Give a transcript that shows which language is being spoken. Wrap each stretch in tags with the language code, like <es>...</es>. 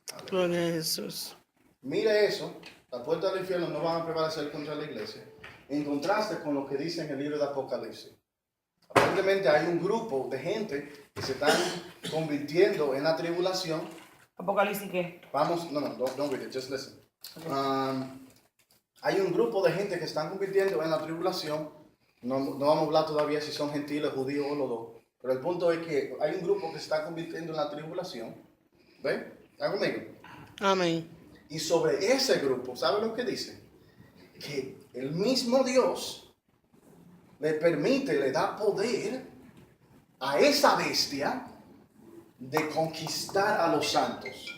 <es>Gloria a Jesús. Mire eso. Las puertas del infierno no van a prevalecer contra la iglesia. En contraste con lo que dice en el libro de Apocalipsis. Aparentemente hay un grupo de gente que se están convirtiendo en la tribulación. Apocalipsis, ¿qué?</es> <en>Vamos, don't read it, just listen.</en> <es>Hay un grupo de gente que están convirtiendo en la tribulación. No vamos a hablar todavía si son gentiles, judíos o los dos. Pero el punto es que hay un grupo que se está convirtiendo en la tribulación. ¿Ven? ¿Están conmigo? Amén. Y sobre ese grupo, ¿sabe lo que dice? Que el mismo Dios le permite, le da poder a esa bestia de conquistar a los santos.</es>